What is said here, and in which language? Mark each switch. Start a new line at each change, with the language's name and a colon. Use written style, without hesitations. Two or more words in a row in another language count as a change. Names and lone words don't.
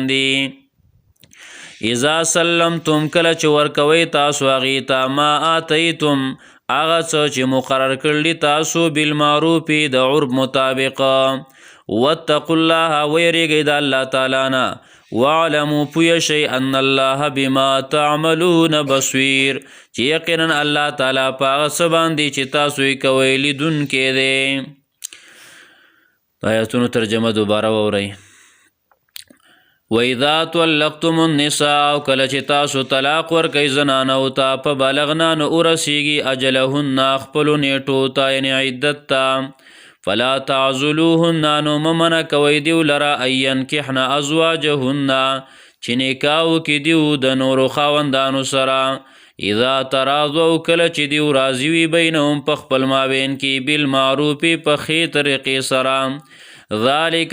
Pashto: باندې
Arabic: اذا سلمتم
Pashto: کله چې ورکوئ تاسو هغې ته
Arabic: ما آتیتم
Pashto: هغه څه چې مقرر کړلي تاسو بالمعروف د عرف مطابق
Arabic: واتقوا الله
Pashto: ویریږئ د الله تعالی نه واعلموا پوه شئ
Arabic: ان الله بما تعملون بصیر
Pashto: چې یقینا الله تعالی په هغه څه باندې چې تاسو یې کوئ لیدونکی دی آیاتونو ترجمه دوباره واورئ
Arabic: وَإِذَا طَلَّقْتُمُ النِّسَاءَ
Pashto: او کله چې تاسو طلاق ورکئ زنانو ته په بالغنا نه ورسیږي اجلهن خپلو نیټو ته یعنې عدت ته
Arabic: فلا تعضلوهن
Pashto: نو مه منع کوئ دیو لره
Arabic: ان ینکحن
Pashto: ازواجهن چې نکاح وکړي دیو د نورو خاوندانو سره
Arabic: اذا تراضوا
Pashto: کله چې دیو راضي وي بینهم په خپل مابین کې بالمعروف په ښې طریقې سره ذالک